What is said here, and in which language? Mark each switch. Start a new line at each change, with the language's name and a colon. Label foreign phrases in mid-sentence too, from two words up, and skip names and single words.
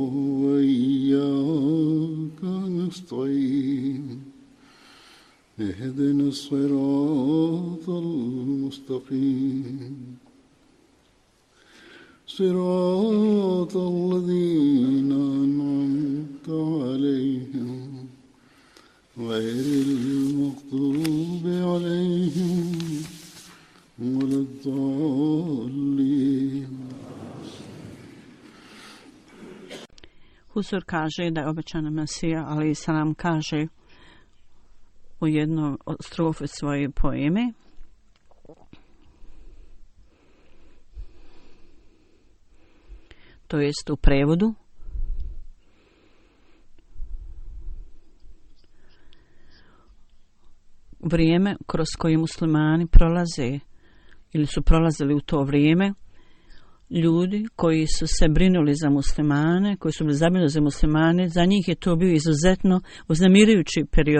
Arabic: وإياك نستعين اهدنا الصراط المستقيم صراط الذين أنعمت عليهم غير المغضوب عليهم ولا الضالين.
Bosnian: Husur kaže da je obećani Mesija,
Arabic: عليه السلام,
Bosnian: kaže u jednoj strofi svoje poeme: to jest u prevodu: vrijeme kroz koje muslimani prolaze ili su prolazili u to vrijeme, ljudi koji su se brinuli za muslimane, koji su bili zabrinuti za muslimane, za njih je to bio izuzetno uznemirujući period.